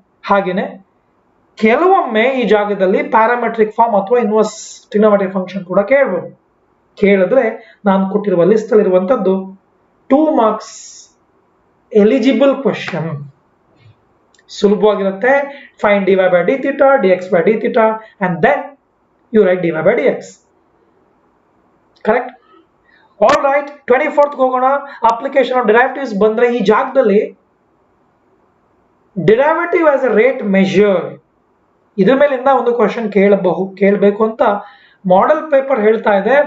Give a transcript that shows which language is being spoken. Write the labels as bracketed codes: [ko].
[kn] ಹಾಗೇನೆ ಕೆಲವೊಮ್ಮೆ ಈ ಜಾಗದಲ್ಲಿ ಪ್ಯಾರಾಮೆಟ್ರಿಕ್ ಫಾರ್ಮ್ ಅಥವಾ ಇನ್ವರ್ಸ್ ಟ್ರಿಗೊನೋಮೆಟ್ರಿಕ್ ಫಂಕ್ಷನ್ ಕೂಡ ಕೇಳಬಹುದು. ಕೇಳಿದ್ರೆ ನಾನು ಕೊಟ್ಟಿರುವ ಲಿಸ್ಟ್ ಅಲ್ಲಿ ಇರುವಂತದ್ದು 2 marks eligible question. ಸುಲಭವಾಗಿರುತ್ತೆ. [en] Find dy by d theta, dx by d theta, and then you write dy by dx. [kn] Correct? All right, 24th ಹೋಗೋಣ. ಅಪ್ಲಿಕೇಶನ್ ಆಫ್ ಡಿರೈವೇಟಿವ್ಸ್ ಬಂದ್ರೆ ಈ ಜಾಗದಲ್ಲಿ derivative as A rate measure, ಇದ್ರ ಮೇಲಿಂದ ಒಂದು question ಕೇಳಬೇಕು ಅಂತ model paper ಹೇಳ್ತಾ ಇದೆ.